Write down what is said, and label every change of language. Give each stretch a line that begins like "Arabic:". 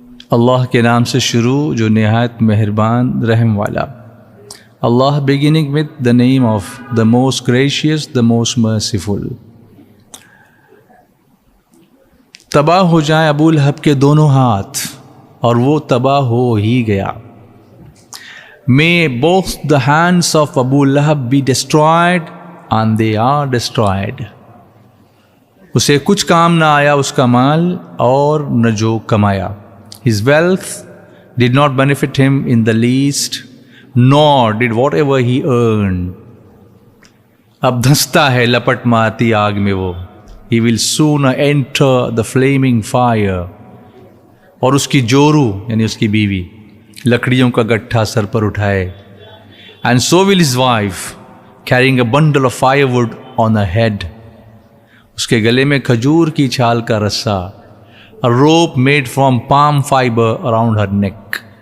Urdu: اللہ کے نام سے شروع جو نہایت مہربان رحم والا.
English: Allah, beginning with the name of the most gracious, the most merciful.
Urdu: تباہ ہو جائیں ابو لہب کے دونوں ہاتھ، اور وہ تباہ ہو ہی گیا.
English: May both the hands of Abu Lahab be destroyed, and they are destroyed.
Urdu: اسے کچھ کام نہ آیا اس کا مال اور نہ جو کمایا.
English: His wealth did not benefit him in the least, nor did whatever he earned.
Urdu: اب دھنستا ہے لپٹ مارتی آگ میں وہ.
English: He will soon enter the flaming fire.
Urdu: اور اس کی جورو یعنی اس کی بیوی لکڑیوں کا گٹھا سر پر اٹھائے.
English: And so will his wife, carrying a bundle of firewood on her head.
Urdu: اس کے گلے میں کھجور کی چھال کا رسا.
English: A rope made from palm fiber around her neck.